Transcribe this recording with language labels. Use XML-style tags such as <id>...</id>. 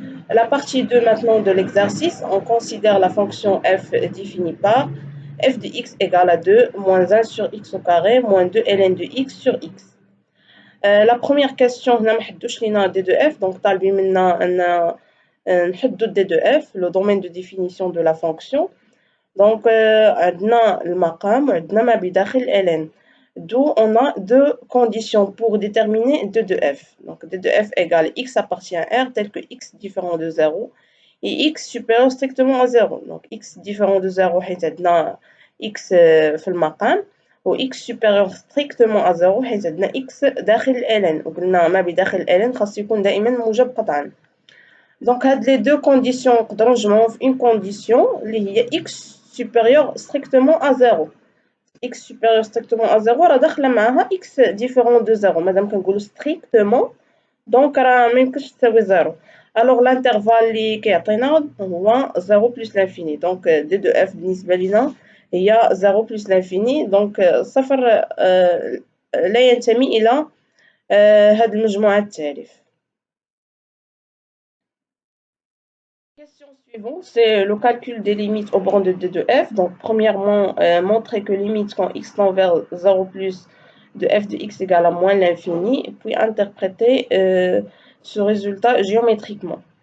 <fr>La partie 2 maintenant de l'exercice, on considère la fonction f définie par f de x égale à 2 moins 1 sur x au carré moins 2 ln de x sur x. La première question,</fr> <ar>هنا ما حدوش لينا</ar> <fr>d de f, donc</fr> <ar>طالبين منا أن نحدو</ar> <fr>d de f, le domaine de définition de la fonction.</fr> <ar>Donc عندنا المقام وعندنا ما بداخل ln.</ar> <fr>D'où on a deux conditions pour déterminer d de f. Donc d de f égale x appartient à r tel que x différent de 0 et x supérieur strictement à 0. Donc x différent de 0</fr> <ar>حيت عندنا x في المقام و</ar> <fr>x supérieur strictement à 0</fr> <ar>حيت عندنا x داخل ln وقلنا ما بداخل ln خاص يكون دائما موجب قطعا.</ar> <fr>Donc هاد les deux conditions</fr> <ar>نقدروا نجمعوهم في</ar> <fr>une condition اللي هي x supérieur strictement à 0. x supérieur strictement à 0</fr> <ar>راه داخله معاها</ar> <fr>x différent de 0</fr> <ar>مادام كنقولوا strictement دونك راه ما يمكنش تساوي 0.</ar> <fr>alors l'intervalle</fr> <ar>اللي كيعطينا هو</ar> <fr>0 plus l'infini donc d de f</fr> <ar>بالنسبه لينا هي</ar> <fr>0 plus l'infini donc</fr> <ar>صفر لا ينتمي الى هاد المجموعه التالف.</ar> <fr>Question suivante, c'est le calcul des limites aux bornes de d de f. Donc, premièrement, montrer que limite quand x tend vers 0 plus de f de x égale à moins l'infini, et puis interpréter ce résultat géométriquement.</fr>